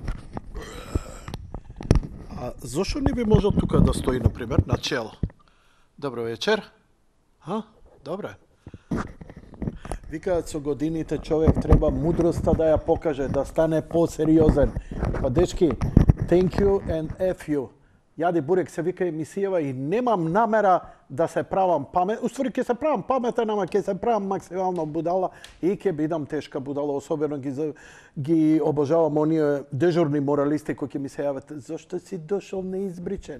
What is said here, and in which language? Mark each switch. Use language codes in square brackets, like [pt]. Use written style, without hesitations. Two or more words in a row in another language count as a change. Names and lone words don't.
[mk] А зошто не би можел тука да стои, например, на чело? Добро вечер. Добро е. Викаат со годините човек треба мудроста да ја покаже, да стане посериозен. Па дечки, [en] thank you and F you. [mk] Јади бурек се вика емисијава и немам намера да се правам памет. Уствари ќе се правам паметен, ама ќе се правам максимално будала и ќе бидам тешка будала. Особено ги обожавам оние дежурни моралисти кои ќе ми се јават. Зошто си дошол неизбричен?